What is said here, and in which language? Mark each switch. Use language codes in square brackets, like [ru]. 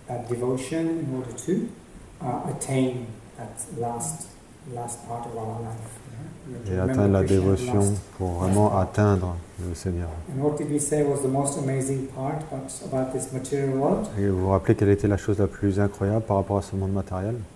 [en] Devotion in order to attain that last part of our life. [fr] Et atteindre la dévotion pour vraiment atteindre le Seigneur. [en] And what did we say was the most amazing part about this material world? [fr] Et vous vous rappelez quelle était la chose la plus incroyable par rapport à ce monde matériel?